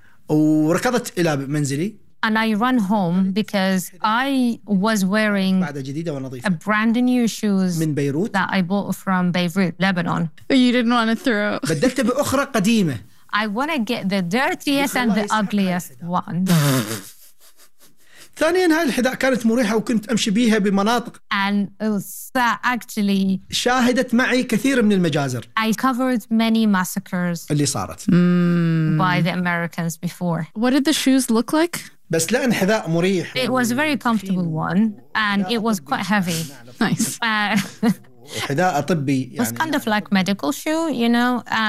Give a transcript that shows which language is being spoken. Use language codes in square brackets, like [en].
[en] And I ran home because I was wearing a brand new shoes that I bought from Beirut, Lebanon. You didn't want to throw. I want to get the dirtiest and the ugliest one. [ar] ثانياً هاي الحذاء كانت مريحة وكنت أمشي بيها بمناطق. [en] And actually, [ar] شاهدت معي كثير من المجازر. [en] I covered many massacres. [ar] اللي صارت. [en] By the Americans before. What did the shoes look like? [ar] بس لأن حذاء مريح. [en] It was a very comfortable one, and it was quite heavy. Nice. [ar] حذاء طبي. [en] It was kind of like medical shoe, you know.